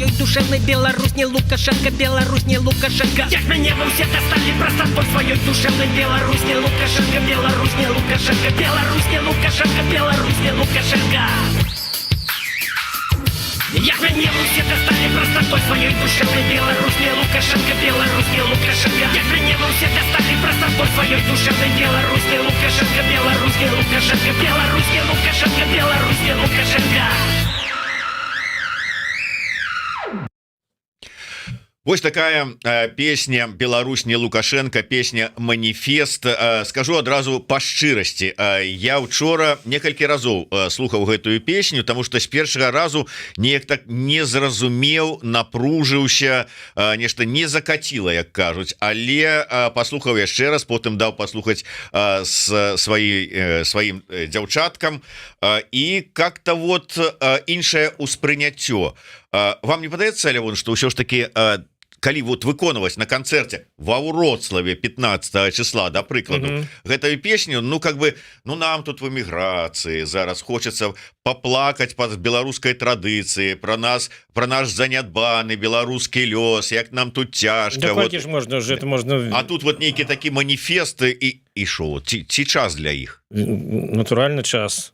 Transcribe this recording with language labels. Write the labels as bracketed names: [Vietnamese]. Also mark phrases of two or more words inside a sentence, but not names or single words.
[Russian] душевный. Беларусь не Лукашенко, Беларусь не Лукашенко. [Belarusian] Як мяне [Russian] вы все достали простотой своей душевной. Беларусь не Лукашенко, Беларусь не Лукашенко. Беларусь не Лукашенко, Беларусь не Лукашенко. [Belarusian] Як мяне [Russian] вы все достали простотой своей душевной. Беларусь не Лукашенко, Беларусь не Лукашенко. [Belarusian] Як мяне [Russian] вы все достали простотой своей душевной. Беларусь не Лукашенко, Беларусь не Лукашенко. Беларусь не Лукашенко, Беларусь не Лукашенко. [Belarusian] Вось такая песня «Беларусь не Лукашенко», песня «Маніфест». Скажу адразу па шчырасці, я учора некалькі разоў слухаў гэтую песню, таму што з першага разу неяк так не зразумеў, напружыўся, нешта не закаціла, як кажуць, але паслухаў яшчэ раз, потым даў паслухаць сваім дзяўчаткам, і [Russian] как-то вот [Belarusian] іншае ўспрыняццё. Вам не падаецца, Лявон, што ўсё ж таки калі вот выконваць на канцэрце ва Вроцлаве 15 числа, да прыкладу, гэтую песню, ну [Russian] как бы, [Belarusian] ну нам тут в эміграцыі зараз хочацца паплакаць па беларускай традыцыі, про наш занядбаны беларускі лёс, як нам тут цяжка. Вот. Можна... А тут вот нейкі такі маніфесты і шо, ці час для іх? Натуральны час.